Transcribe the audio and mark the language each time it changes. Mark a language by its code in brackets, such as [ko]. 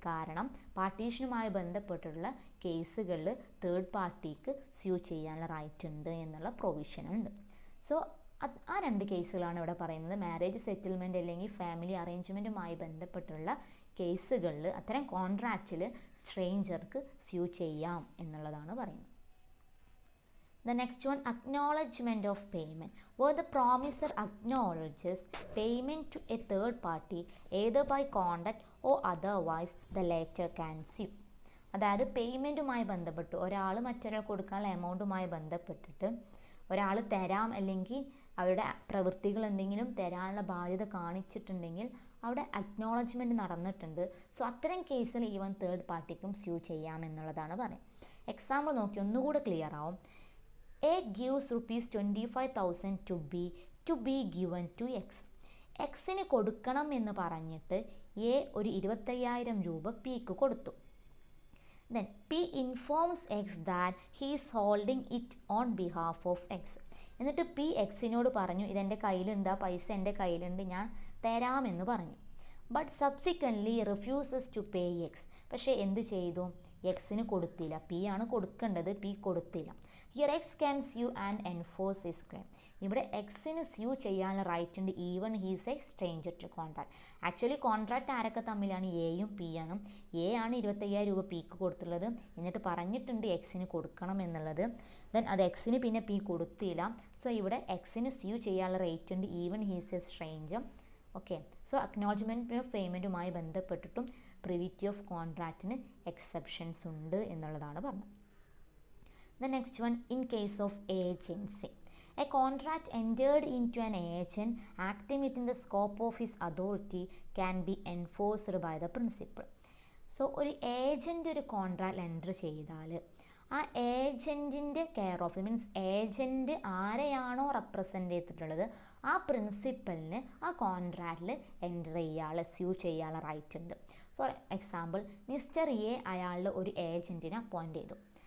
[ml] കാരണം പാർട്ടീഷനുമായി ബന്ധപ്പെട്ടുള്ള കേസുകളിൽ തേർഡ് പാർട്ടിക്ക് സ്യൂ ചെയ്യാനുള്ള റൈറ്റ് ഉണ്ട് എന്നുള്ള പ്രൊവിഷൻ ഉണ്ട്. സോ ആ 2 കേസുകളാണ് ഇവിടെ പറയുന്നത്. മാരേജ് സെറ്റിൽമെൻറ്റ് അല്ലെങ്കിൽ ഫാമിലി അറേഞ്ച്മെൻറ്റുമായി ബന്ധപ്പെട്ടുള്ള കേസുകളിൽ അത്തരം കോൺട്രാക്റ്റിൽ സ്ട്രേഞ്ചർക്ക് സ്യൂ ചെയ്യാം എന്നുള്ളതാണ് പറയുന്നത്. [en] The next one, acknowledgement of payment, where the promisor acknowledges payment to a third party either by conduct or otherwise the latter can sue. [ml] അതായത് പേയ്മെൻറ്റുമായി ബന്ധപ്പെട്ട് ഒരാൾ മറ്റൊരാൾ കൊടുക്കാനുള്ള എമൗണ്ടുമായി ബന്ധപ്പെട്ടിട്ട് ഒരാൾ തരാം അല്ലെങ്കിൽ അവരുടെ പ്രവൃത്തികൾ എന്തെങ്കിലും തരാനുള്ള ബാധ്യത കാണിച്ചിട്ടുണ്ടെങ്കിൽ അവിടെ അക്നോളജ്മെൻറ്റ് നടന്നിട്ടുണ്ട്. സോ അത്തരം കേസിൽ ഈവൻ തേർഡ് പാർട്ടിക്കും സ്യൂ ചെയ്യാമെന്നുള്ളതാണ് പറയുന്നത്. എക്സാമ്പിൾ നോക്കി ഒന്നുകൂടെ ക്ലിയർ ആവും. [en] A gives ₹25,000 to be given to X. [ml] എക്സിന് കൊടുക്കണം എന്ന് പറഞ്ഞിട്ട് എ ഒരു 25,000 രൂപ പിക്ക് കൊടുത്തു. [en] Then P informs X that he is holding it on behalf of X. [ml] എന്നിട്ട് പി എക്സിനോട് പറഞ്ഞു, ഇതെൻ്റെ കയ്യിലുണ്ട്, ആ പൈസ എൻ്റെ കയ്യിലുണ്ട്, ഞാൻ തരാമെന്ന് പറഞ്ഞു. [en] But subsequently refuses to pay X. [ml] പക്ഷേ എന്ത് ചെയ്തു? എക്സിന് കൊടുത്തില്ല. പി ആണ് കൊടുക്കേണ്ടത്, പി കൊടുത്തില്ല. [en] Here X can sue and enforce his claim. [ml] ഇവിടെ എക്സിന് സ്യൂ ചെയ്യാനുള്ള റൈറ്റ് ഉണ്ട്, [en] Even he's a stranger to contract. [ml] Actually contract ആരൊക്കെ തമ്മിലാണ്? എയും പി ആണ്. എ ആണ് 25,000 രൂപ പിക്ക് കൊടുത്തുള്ളത്, എന്നിട്ട് പറഞ്ഞിട്ടുണ്ട് എക്സിന് കൊടുക്കണം എന്നുള്ളത്. ദെൻ അത് എക്സിന് പിന്നെ പി കൊടുത്തില്ല. സോ ഇവിടെ എക്സിന് സ്യൂ ചെയ്യാനുള്ള റൈറ്റ് ഉണ്ട്, [en] Even he's a stranger. [ml] Okay, so acknowledgement of പേയ്മെൻറ്റുമായി ബന്ധപ്പെട്ടിട്ടും privity of കോൺട്രാക്റ്റിന് exceptions ഉണ്ട് എന്നുള്ളതാണ് പറഞ്ഞത്. [en] The next one, in case of agency, a contract entered into an agent acting within the scope of his authority can be enforced by the principal. [ml] So ഒരു agent ഒരു contract enter ചെയ്താൽ ആ ഏജൻറ്റിൻ്റെ care of, means agent ആരെയാണോ represent ചെയ്തിട്ടുള്ളത് ആ പ്രിൻസിപ്പലിന് ആ കോൺട്രാക്റ്റിൽ enter ചെയ്യാനുള്ള sue ചെയ്യാനുള്ള റൈറ്റ് ഉണ്ട്. ഫോർ എക്സാമ്പിൾ, മിസ്റ്റർ എ അയാളുടെ ഒരു ഏജൻറ്റിനെ അപ്പോയിൻറ്റ് ചെയ്തു.